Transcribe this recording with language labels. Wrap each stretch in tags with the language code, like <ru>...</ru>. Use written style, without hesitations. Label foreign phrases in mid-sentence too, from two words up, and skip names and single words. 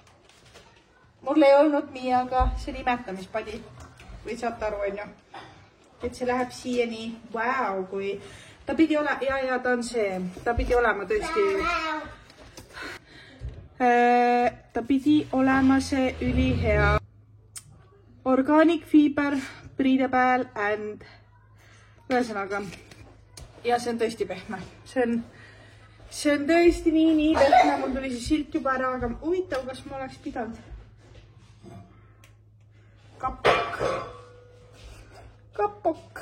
<et>Mul ei olnud Miiaga see nimetamispadi. Või saate aru, on ju? et see läheb siia nii. Vau, kui ta pidi olema, ja ta on see, ta pidi olema tõesti, ta pidi olema see ülihea.</et> <en>Organic fiber, breathable and ühesõnaga.</en> <et>Ja see on tõesti pehme. See on tõesti nii pehme. Mul tuli see silt juba ära, aga huvitav, kas ma oleks pidanud. Kapok.</et>